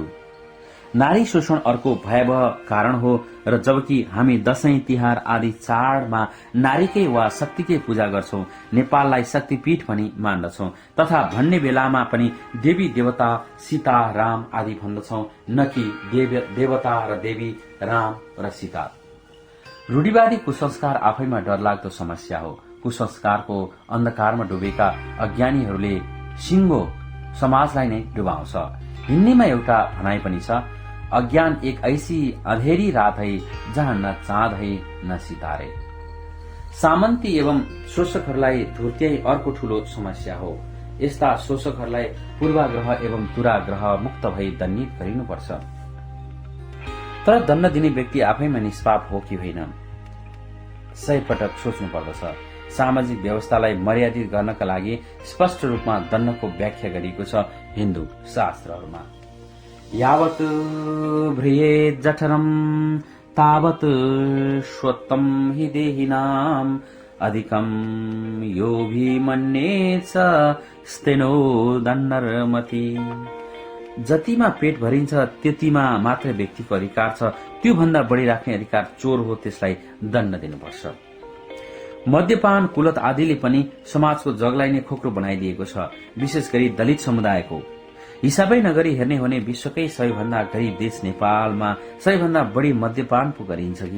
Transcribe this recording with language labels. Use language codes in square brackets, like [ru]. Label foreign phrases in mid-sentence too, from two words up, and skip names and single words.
[ne] नारी शोषण अर्को भयावह कारण हो र जबकि हामी दशैं, तिहार आदि चाडमा नारीकै वा शक्तिकै पूजा गर्छौं, नेपाललाई शक्तिपीठ भनी मान्दछौं, तथा भन्ने बेलामा पनि देवी देवता सीता, राम आदि भन्दछौं, न कि देवता र देवी राम र सीता। रूढिवादी कुसंस्कार आफैमा डरलाग्दो समस्या हो। कुसंस्कारको अन्धकारमा डुबेका अज्ञानीहरूले सिङ्गो समाजलाई नै डुबाउँछ। हिन्दीमा एउटा भनाइ पनि छ, [hi] अज्ञान एक ऐसी अँधेरी रात है जहाँ न चाँद है न सितारे। [ne] सामन्ती एवं शोषकहरूलाई धुर्त्याई अर्को ठूलो समस्या हो। यस्ता शोषकहरूलाई पूर्वाग्रह एवं दुराग्रह मुक्त भई दण्डित गरिनुपर्छ। तर दण्ड दिने व्यक्ति आफैमा निष्पाप हो कि होइन, सय पटक सोच्नु पर्दछ। सामाजिक व्यवस्थालाई मर्यादित गर्नका लागि स्पष्ट रूपमा दण्डको व्याख्या गरिएको छ हिन्दू शास्त्रहरूमा। [sa] यावत् भ्रियेत् जठरम् तावत् श्वत्तम् हि देहिनाम् अधिकम् योऽभिमन्येत् स्तेनो दण्डरमति। [ne] जतिमा पेट भरिन्छ त्यतिमा मात्र व्यक्तिको अधिकार छ। त्यो भन्दा बढी राख्ने अधिकार चोर हो, त्यसलाई दण्ड दिनुपर्छ। मद्यपान, कुलत आदिले पनि समाजको जगलाई नै खोक्रो बनाइदिएको छ। विशेष गरी दलित समुदायको हिसाबै नगरी हेर्ने हो भने विश्वकै सबैभन्दा गरीब देश नेपालमा सबैभन्दा बढी मद्यपान पो गरिन्छ कि।